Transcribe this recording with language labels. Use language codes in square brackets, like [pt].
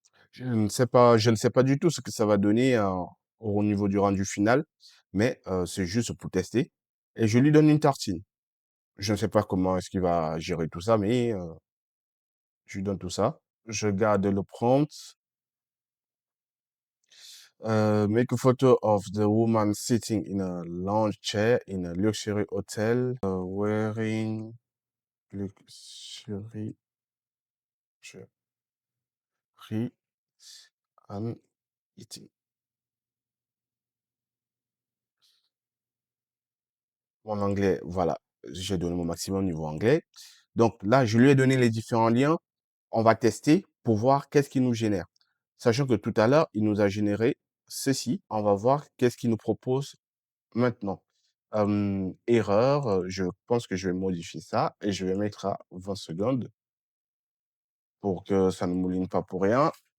[fr] Je ne sais pas du tout ce que ça va donner au niveau du rendu final, mais c'est juste pour tester. Et je lui donne une tartine. Je ne sais pas comment est-ce qu'il va gérer tout ça, mais je lui donne tout ça. Je garde le prompt. [en] Make a photo of the woman sitting in a lounge chair in a luxury hotel, wearing luxury jewelry and eating. [fr] Mon anglais, voilà, j'ai donné mon maximum niveau anglais. Donc là, je lui ai donné les différents liens. On va tester pour voir qu'est-ce qu'il nous génère. Sachant que tout à l'heure, il nous a généré ceci. On va voir qu'est-ce qu'il nous propose maintenant. Erreur, je pense que je vais modifier ça et je vais mettre à 20 secondes pour que ça ne mouline pas pour rien.